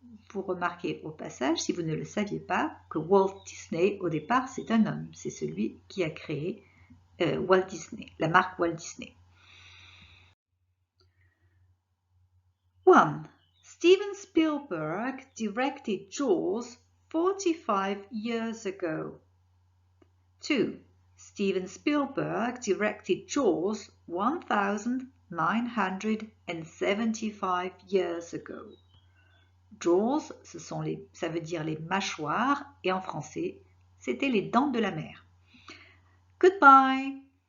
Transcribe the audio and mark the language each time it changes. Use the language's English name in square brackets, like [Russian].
[French] Vous remarquez au passage, si vous ne le saviez pas, que Walt Disney, au départ, c'est un homme. C'est celui qui a créé Walt Disney, la marque Walt Disney. 1. [English] Steven Spielberg directed Jaws 45 years ago. 2. Steven Spielberg directed Jaws 1975 years ago. [French] Jaws, ça veut dire les mâchoires, et en français, c'était les dents de la mer. [English] Goodbye!